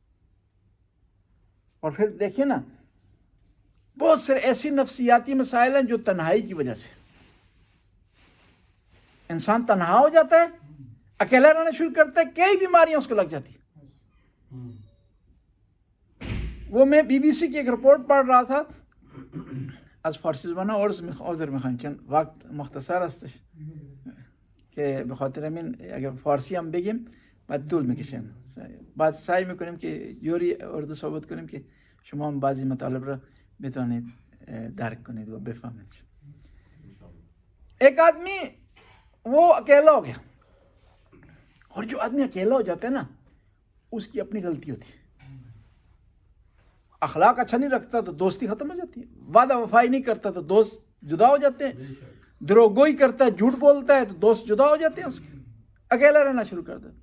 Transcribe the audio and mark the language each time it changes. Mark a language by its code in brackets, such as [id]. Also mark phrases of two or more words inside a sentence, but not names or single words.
[ur] اور پھر دیکھیے نا، بہت سے ایسی نفسیاتی مسائل ہیں جو تنہائی کی وجہ سے انسان تنہا ہو جاتا ہے، اکیلا رہنا شروع کرتا ہے، کئی بیماریاں اس کو لگ جاتی ہیں۔ وہ میں بی بی سی کی ایک رپورٹ پڑھ رہا تھا، [fa] از فارسی زبانہ عذر میخوام چون وقت مختصر هستش که به خاطر همین اگر فارسی هم بگیم بعد طول میکشیم، بعد سعی میکنیم که جوری اردو صحبت کنیم که شما هم بعضی مطالب را بتوانید درک کنید و بفهمید۔ [ur] ایک آدمی وہ اکیلا ہو گیا، اور جو آدمی اکیلا ہو جاتا ہے نا اس کی اپنی غلطی ہوتی ہے، اخلاق اچھا نہیں رکھتا تو دوستی ختم ہو جاتی ہے، وعدہ وفائی نہیں کرتا تو دوست جدا ہو جاتے ہیں، دروغگوئی کرتا ہے، جھوٹ بولتا ہے تو دوست جدا ہو جاتے ہیں، اس کے اکیلا رہنا شروع کر دیتا۔